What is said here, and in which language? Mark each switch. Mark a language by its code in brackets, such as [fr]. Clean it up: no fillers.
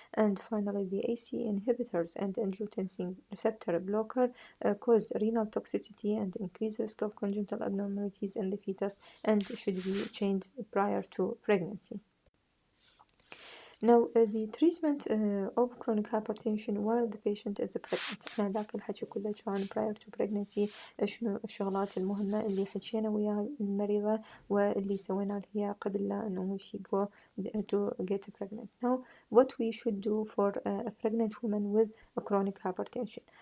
[en] And finally, the ACE inhibitors and angiotensin receptor blocker cause renal toxicity and increase risk of congenital abnormalities in the fetus and should be changed prior to pregnancy. Now, the treatment of chronic hypertension while the patient is pregnant. [ar] احنا ذاك الحكي كله كان prior to pregnancy، شنو الشغلات المهمة اللي حكينا ويا المريضة واللي سوينا لها قبل لا انه [en] she go to get pregnant. Now, what we should do for a pregnant woman with a chronic hypertension.